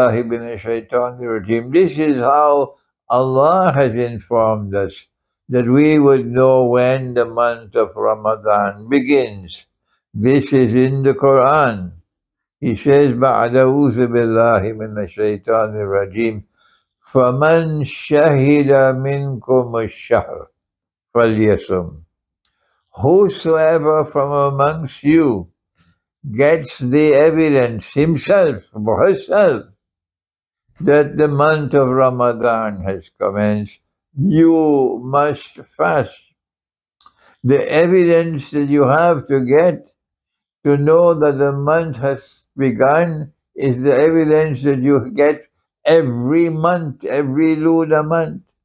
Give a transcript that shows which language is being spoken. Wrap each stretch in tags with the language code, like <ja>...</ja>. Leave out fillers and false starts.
<en>This is how Allah has informed us that we would know when the month of Ramadan begins. This is in the Quran.</en> <ar>He says, فَمَنْ شَهِدَ مِنْكُمُ الشَّهْرَ فَلْيَصُمْ.</ar> <en>Whosoever from amongst you gets the evidence himself or herself that the month of Ramadan has commenced, you must fast. The evidence that you have to get to know that the month has begun is the evidence that you get every month, every lunar month.</en>